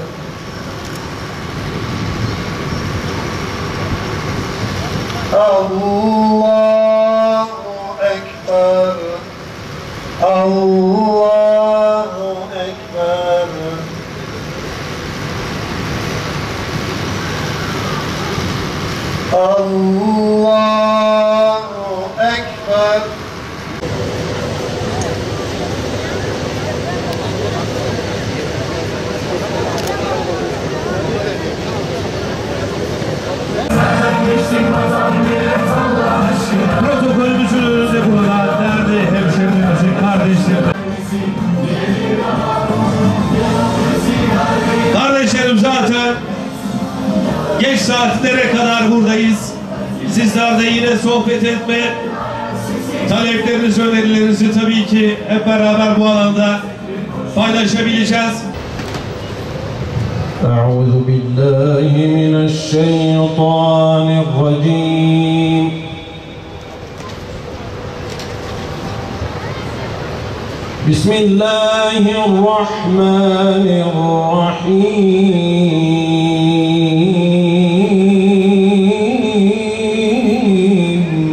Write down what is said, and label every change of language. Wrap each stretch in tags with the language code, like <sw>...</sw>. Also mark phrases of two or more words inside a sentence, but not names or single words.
<ar>الله أكبر. الله أكبر. الله أكبر.</ar> <tr>Protokolümüzün önünde bulunan değerli hemşehrilerimizin, kardeşlerim. Kardeşlerim zaten geç saatlere kadar buradayız. Sizler de yine sohbet etme, taleplerinizi, önerilerinizi tabii ki hep beraber bu alanda paylaşabileceğiz.</tr> <ar>أعوذ بالله من الشيطان الرجيم. بسم الله الرحمن الرحيم.</ar>